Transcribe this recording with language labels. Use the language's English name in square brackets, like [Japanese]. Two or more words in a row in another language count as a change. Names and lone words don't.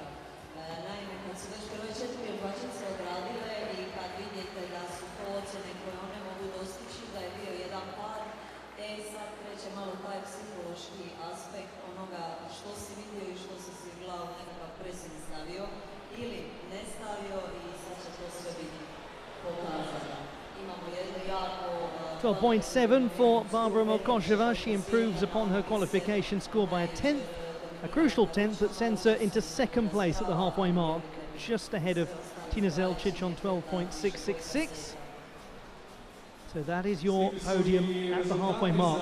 [Croatian] Naime, kad su već prve 4 odbačice odradile i kad vidite da su to ocjene koje one mogu dostići, da je bio jedan pad, sad kreće malo taj psihološki aspekt onoga što si vidio i što si si glavu nekakav presin stavio ili ne stavio i sad će to sve biti pokazano. Imamo jedno jako... [English] 12.7 for Barbora Mokosova. She improves upon her qualification score by a tenth, a crucial tenth that sends her into second place at the halfway mark, just ahead of Tina Zelcic on 12.666. So that is your podium at the halfway mark.